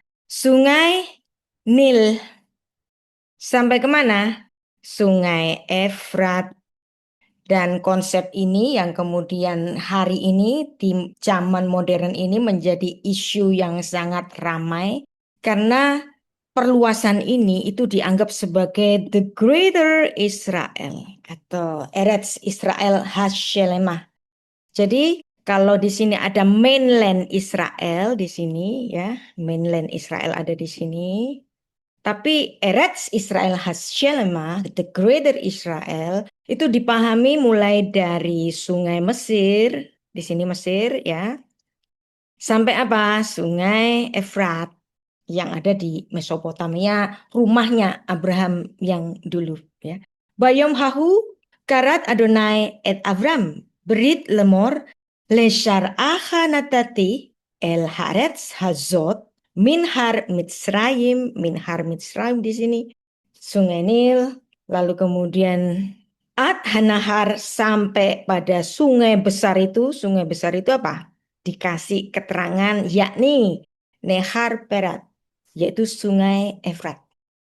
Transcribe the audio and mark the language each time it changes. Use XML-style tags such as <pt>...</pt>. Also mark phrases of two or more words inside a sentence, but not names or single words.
<id>Sungai Nil. Sampai kemana? Sungai Efrat. Dan konsep ini yang kemudian hari ini di zaman modern ini menjadi isu yang sangat ramai karena perluasan ini itu dianggap sebagai</id> <en>the greater Israel</en> <id>atau</id> <he>ארץ ישראל השלמה.</he> <id>Jadi kalau di sini ada mainland Israel di sini ya, mainland Israel ada di sini. Tapi</id> <he>ארץ ישראל השלמה,</he> <en>the greater Israel,</en> <id>itu dipahami mulai dari sungai Mesir, di sini Mesir ya, sampai apa? Sungai Efrat yang ada di Mesopotamia, rumahnya Abraham yang dulu ya.</id> <he>ביום ההוא כרת ה' את אברם ברית לאמר לזרעך נתתי את הארץ הזאת מנהר מצרים</he> <id>di sini, Sungai Nil, lalu kemudian</id> <he>עד הנהר</he> <id>sampai pada sungai besar itu apa? Dikasih keterangan yakni</id> <he>נהר פרת,</he> <id>yaitu Sungai Efrat.</id>